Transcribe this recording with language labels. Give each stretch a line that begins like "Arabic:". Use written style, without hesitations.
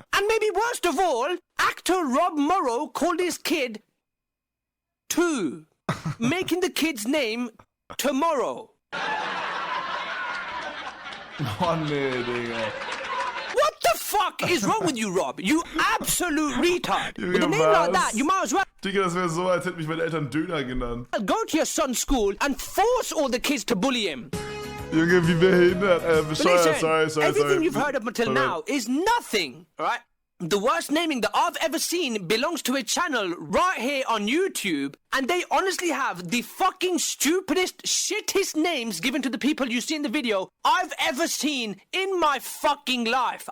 English: And maybe worst of all, actor Rob Morrow called his kid Two, making the kid's name Tomorrow.
German: Oh, nee, Digga.
English: What the fuck is wrong with you, Rob? You absolute retard. With a name like that, you might as well
German: Digga, das wäre so, als hätten mich meine Eltern Döner genannt.
English: go to your son's school and force all the kids to bully him.
German: Junge, wie behindert.
English: Listen, Sorry. everything you've heard up until now is nothing, alright? The worst naming that I've ever seen belongs to a channel right here on YouTube, and they honestly have the fucking stupidest, shittest names given to the people you see in the video I've ever seen in my fucking life.